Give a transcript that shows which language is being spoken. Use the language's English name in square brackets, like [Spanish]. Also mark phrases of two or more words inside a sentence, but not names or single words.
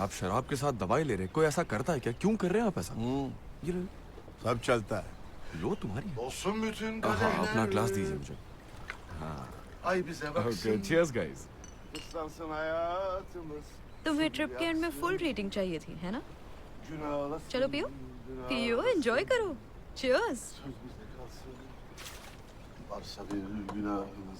[Hindi] आप शराब के साथ दवाई ले रहे हैं? कोई ऐसा करता है क्या? क्यों कर रहे हैं आप ऐसा? ये लो, सब चलता है। लो तुम्हारी। [Turkish] Olsun bütün [Hindi] हाँ, अपना [Turkish] kaderler. [Hindi] ग्लास दीजिए मुझे। हाँ। [Turkish] Ay bize ओके, baksın. [English] cheers guys। [Turkish] Islansın hayatımız. [Hindi] तुम्हें ट्रिप के एंड में [English] full rating [Hindi] चाहिए थी, है ना? [Turkish] Günahlasın. [Hindi] चलो पियो, पियो, एंजॉय करो। Cheers। [Turkish] Söz bizde kalsın. Varsa bir günahımız.